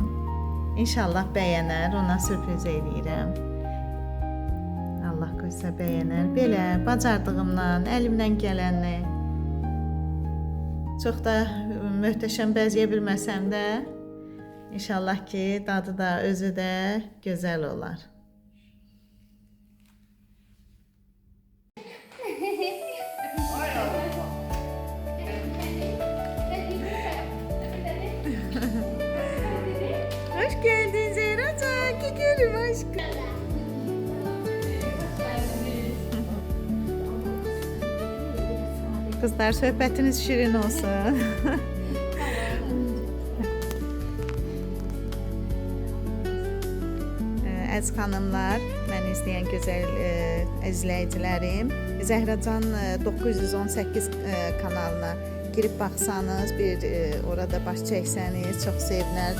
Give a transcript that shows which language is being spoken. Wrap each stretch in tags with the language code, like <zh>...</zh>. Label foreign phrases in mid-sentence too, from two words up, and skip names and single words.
<az>İnşallah bəyənər, ona sürpriz eləyirəm. Allah qoysa bəyənər. Belə bacardığımdan, əlimdən gələni. Çox da möhtəşəm bəzəyə bilməsəm də, inşallah ki, dadı da, özü də gözəl olar.</az> <tr>Hoş geldin Zehracan. Gidiyorum aşkım. Kızlar</tr> <az>söhbətiniz şirin olsun. Əziz xanımlar, məni izləyən gözəl izləyicilərim, Zəhracan 918 kanalına girib baxsanız, bir orada baş çəksəniz, çox sevinər.</az>